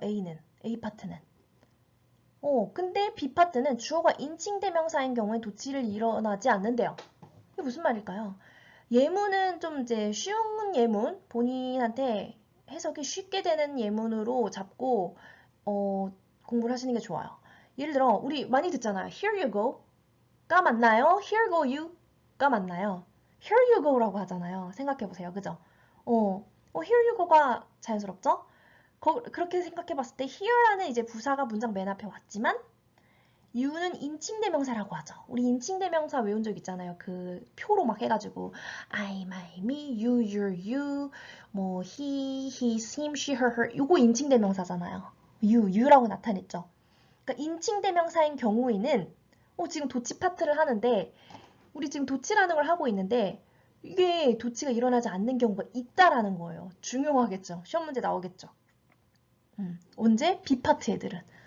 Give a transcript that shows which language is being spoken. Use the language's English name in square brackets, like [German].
[Korean] A 파트는. 근데 B 파트는 주어가 인칭대명사인 경우에 도치를 일어나지 않는데요. 이게 무슨 말일까요? 예문은 좀 이제 쉬운 예문, 본인한테 해석이 쉽게 되는 예문으로 잡고 공부를 하시는 게 좋아요. 예를 들어 우리 많이 듣잖아요. [English] Here you go [Korean] 가 맞나요? [English] Here go you가 맞나요? Here you go [Korean] 라고 하잖아요. 생각해보세요. 그죠? [English] Here you go [Korean] 가 자연스럽죠? 그렇게 생각해봤을 때 here라는 이제 부사가 문장 맨 앞에 왔지만 you는 인칭대명사라고 하죠. 우리 인칭대명사 외운 적 있잖아요. 그 표로 막 해가지고 [English] I, my, me, you, your, you, 뭐 he, his, him, she, her, her [Korean] 이거 인칭대명사잖아요. you라고 나타냈죠. 그러니까 인칭대명사인 경우에는 지금 도치 파트를 하는데 우리 지금 도치라는 걸 하고 있는데 이게 도치가 일어나지 않는 경우가 있다라는 거예요. 중요하겠죠. 시험 문제 나오겠죠. 언제? B파트 애들은.